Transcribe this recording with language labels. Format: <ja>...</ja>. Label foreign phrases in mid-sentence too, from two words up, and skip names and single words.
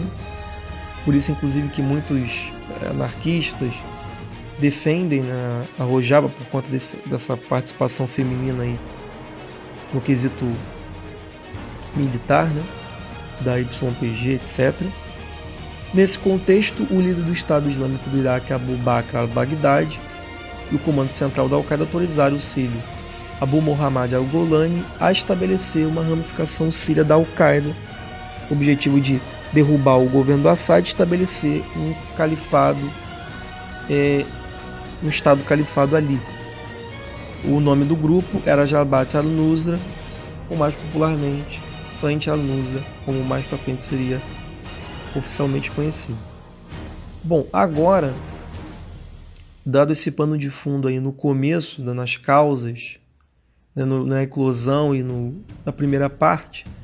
<pt>Por isso, inclusive, que muitos anarquistas defendem a Rojava por conta dessa participação feminina aí no quesito militar, da YPG, etc. Nesse contexto, o líder do Estado Islâmico do Iraque, Abu Bakr al-Baghdadi, e o comando central da Al-Qaeda autorizaram o sírio Abu Muhammad al-Golani a estabelecer uma ramificação síria da Al-Qaeda, com o objetivo de derrubar o governo do Assad e estabelecer um califado, um estado califado ali. O nome do grupo era Jabhat al-Nusra, ou mais popularmente Frente al-Nusra, como mais para frente seria oficialmente conhecido. Bom, agora, dado esse pano de fundo aí no começo, nas causas, na eclosão e na primeira parte,</pt>